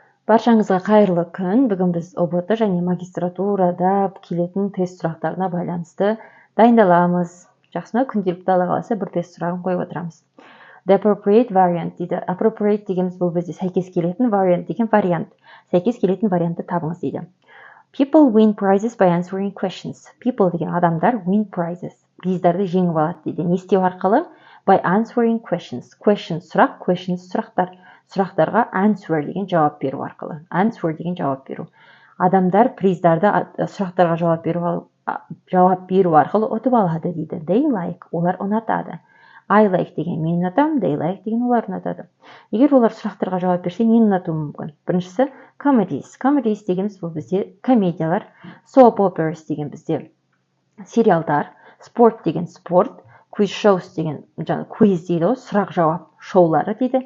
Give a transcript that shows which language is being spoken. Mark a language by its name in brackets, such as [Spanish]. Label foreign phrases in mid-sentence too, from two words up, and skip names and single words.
[Kazakh] Баршаңызға қайырлы күн. Бүгін біз ОБТ және магистратурада келетін тест сұрақтарына байланысты дайындаламыз. Жақсы ма? Күнделікті Алла қаласа бір тест сұрағын қойып отырамыз. [English] The appropriate variant [Kazakh] дейді. Appropriate дегеніміз бұл бізде сәйкес келетін, variant деген вариант. Сәйкес келетін вариантты табыңыз дейді. [English] People win prizes by answering questions. People [Kazakh] деген адамдар [English] win prizes. [Kazakh] Приздарды жеңіп алады дейді. Не істеу арқылы? [English] By answering questions. [Kazakh] Question сұрақ, questions сұрақтар. Сұрақтарға answer деген жауап беру арқылы. Answer деген жауап беру. Адамдар приздарды сұрақтарға жауап беру арқылы ұтып алады дейді. [English] They like, [Kazakh] олар ұнатады. [English] I like [Kazakh] деген мен ұнатамын, [English] they like [Kazakh] деген олар ұнатады. Егер олар сұрақтарға жауап берсе, нені ұнатуы мүмкін? Біріншісі comedies. Comedies дегеніміз бұл бізде комедиялар. [English] Soap operas [Kazakh] деген бізде сериалдар. Sport деген спорт. [English] Quiz shows [Kazakh] деген quiz дейді ғой, сұрақ-жауап шоулары дейді.